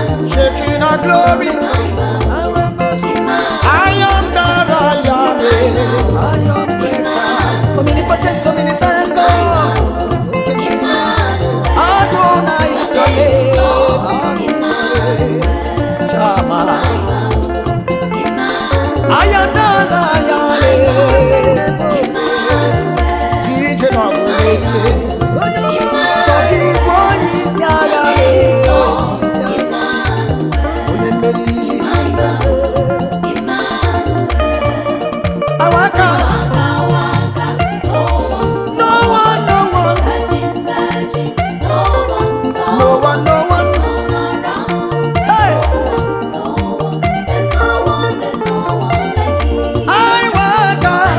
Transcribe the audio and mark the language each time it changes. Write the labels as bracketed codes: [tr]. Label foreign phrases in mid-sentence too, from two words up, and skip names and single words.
[en] Shaking our glory. I am that I am. Omnipotent, omniscient God. Adonai is your name. Shama. Aya na na ya le. [ig] Ije na ọgụ na-efe. Sọ gị bụ onye isi agha le. Onye mmeri. Awaka. [en] No one, no one. No one, no one. Hey! [ig] I waka.